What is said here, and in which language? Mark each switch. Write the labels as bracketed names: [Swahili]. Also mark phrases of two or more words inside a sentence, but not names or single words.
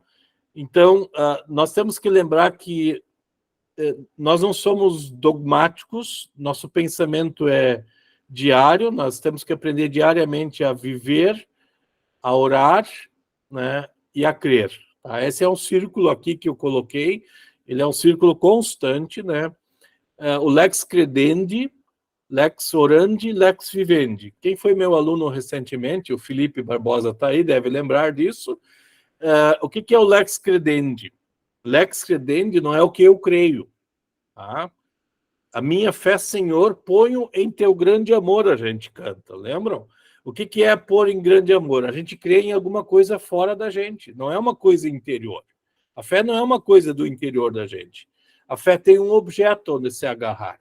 [Portuguese] Então, nós temos que lembrar que nós não somos dogmáticos, nosso pensamento é diário, nós temos que aprender diariamente a viver, a orar, né, e a crer. Tá? Esse é um círculo aqui que eu coloquei, ele é um círculo constante, né? [Latin] O lex credendi, lex orandi, lex vivendi. [Portuguese] Quem foi meu aluno recentemente, o Felipe Barbosa está aí, deve lembrar disso. O que é o [Latin] lex credendi? Lex credendi [Portuguese] não é o que eu creio. Tá? A minha fé, Senhor, ponho em teu grande amor, a gente canta, lembram? O que é pôr em grande amor? A gente crê em alguma coisa fora da gente, não é uma coisa interior. A fé não é uma coisa do interior da gente. A fé tem um objeto onde se agarrar.